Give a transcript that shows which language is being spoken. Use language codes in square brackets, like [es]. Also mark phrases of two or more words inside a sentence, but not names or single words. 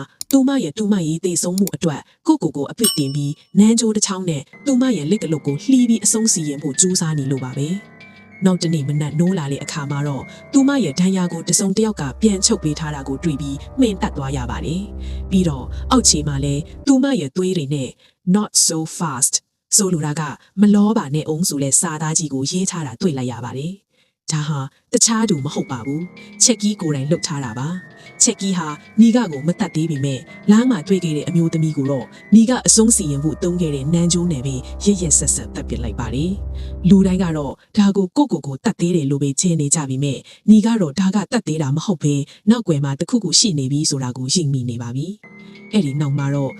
[my] တူမရဲ့တေဆုံးမှုအတွက်ကိုအပြစ်တင်ပြီးနန်းကျိုးတစ်ချောင်းနဲ့တူမရဲ့လက်ကလုတ်ကိုလှီးပြီးအဆုံးစီရင်ဖို့ကြိုးစားနေလို့ပါပဲနောက်တနေ့မနက်နိုးလာတဲ့အခါမှာတော့တူမရဲ့ဒဏ်ရာကိုတစုံတစ်ယောက်ကပြန်ချုပ်ပေးထားတာကိုတွေ့ပြီးမှင်တက်သွားရပါတယ်ပြီးတော့အောက်ခြေမှာလည်းတူမရဲ့သွေးတွေနဲ့ [en] not so fast [my] ဆိုလိုတာကမလောပါနဲ့အောင်ဆိုလဲစာသားကြီးကိုရေးထားတာတွေ့လိုက်ရပါတယ်ဒါဟာတခြားသူမဟုတ်ပါဘူးချက်ကြီးကိုယ်တိုင်လှုပ်ထား တာပါချက်ကြီးဟာနီကကိုမတတ်သေးပေမဲ့လမ်းမှာတွေ့ခဲ့တဲ့အမျိုးသမီးကိုတော့နီကအဆုံးစီရင်ဖို့တုံးခဲ့တဲ့နန်းကျိုးနယ်ပဲရရက်ဆက်ဆက်တတ်ပစ်လိုက်ပါတယ်လူတိုင်းကတော့ဒါကိုတတ်သေးတယ်လို့ပဲထင်နေကြပြီမဲ့နီကတော့ဒါကတတ်သေးတာမဟုတ်ဘဲနောက်ွယ်မှာတခုခုရှိနေပြီဆိုတာကိုယဉ်မိနေပါပြီအဲ့ဒီနောက်မှာတော့